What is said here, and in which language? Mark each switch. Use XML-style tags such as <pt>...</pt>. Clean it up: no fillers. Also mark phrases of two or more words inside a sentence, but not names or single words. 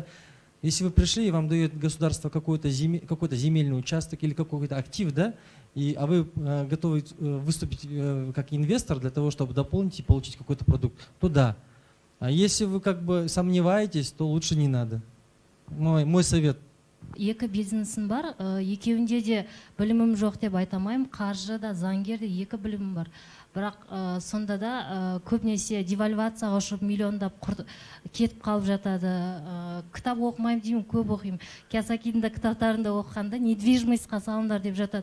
<ru>Если вы пришли и вам дает государство какой-то земельный участок или какой-то актив, да, а вы готовы выступить как инвестор для того, чтобы дополнить и получить какой-то продукт, то да. А если вы как бы сомневаетесь, то лучше не надо. Мой совет.</ru> <kk>Екі бизнесім бар, екеуінде де білімім жоқ деп айтамайым, қаржы да, заңгер де екі білімім бар. Бірақ сонда да көбінесе девальвацияға ұшып миллиондап кетіп қалып жатады. Кітап оқымаймын деймін, көп оқимын. Киясакидің да кітаптарында оқығанда недвижимостьқа салыңдар деп жатады.</kk>